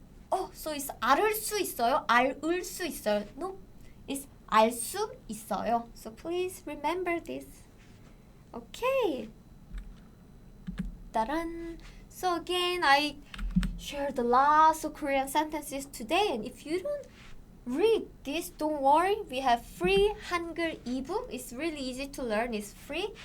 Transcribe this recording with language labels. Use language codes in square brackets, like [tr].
[en] Oh, so it's [ko] 알을 수 있어요? 알을 수 있어요? [en] No, it's [ko] 알 수 있어요. [en] So please remember this. Okay. Taran. So again, I shared lots of Korean sentences today, and if you don't read this, don't worry. We have free Hangul ebook. It's really easy to learn. It's free.